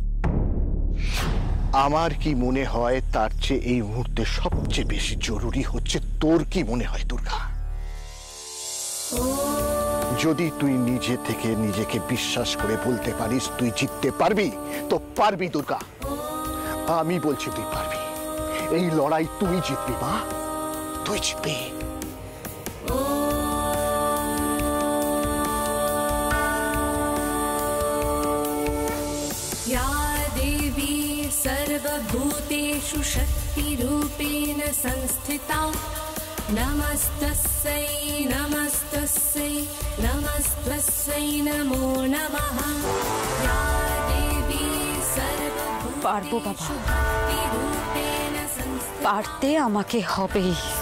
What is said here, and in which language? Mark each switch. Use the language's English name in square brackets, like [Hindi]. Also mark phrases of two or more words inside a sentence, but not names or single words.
[Bangla] আমার কি মনে হয় তার চেয়ে এই মুহূর্তে সবচেয়ে বেশি জরুরি হচ্ছে তোর কি মনে হয় দুর্গা। যদি তুই নিজে থেকে নিজেকে বিশ্বাস করে বলতে পারিস তুই জিততে পারবি, তো পারবি দুর্গা। আমি বলছি তুই পারবি। এই লড়াই তুই জিতবি মা, তুই জিতবি। [Sanskrit] सर्वभूतेषु शक्तिरूपेण संस्थिता नमस्तस्यै नमस्तस्यै नमस्तस्यै नमो नमः या देवी सर्वभूतेषु शक्तिरूपेण संस्थिता [Bangla] পারতে আমাকে হবেই।